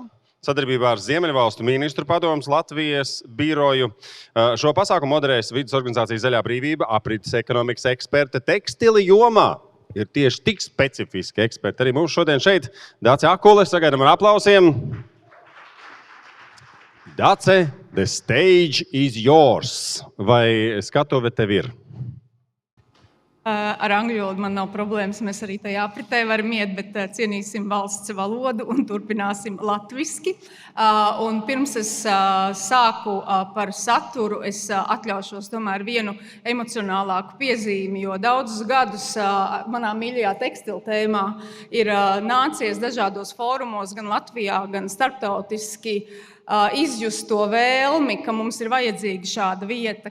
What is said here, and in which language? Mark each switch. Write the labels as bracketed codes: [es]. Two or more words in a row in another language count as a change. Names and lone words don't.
[lv] Sadarbībā ar Ziemeļvalstu ministru padomus Latvijas biroju. Šo pasākumu moderēs vidas organizācija Zaļā brīvība, aprites ekonomikas eksperte tekstila jomā. Ir tieši tik specifiski eksperti. Arī mums šodien šeit Dace Akule, sagaidām ar aplausiem. Dace, [en] the stage is yours. [lv] Vai skatuve tev ir? Ar angļu valodu man nav problēmas, mēs arī tajā apritē varam iet, bet cienīsim valsts valodu un turpināsim latviski. Un pirms es sāku par saturu, es atļaušos tomēr vienu emocionālāku piezīmi, jo daudzus gadus manā mīļajā tekstila tēmā ir nācies dažādos fórumos, gan Latvijā, gan starptautiski, izjust to vēlmi, ka mums ir vajadzīga šāda vieta,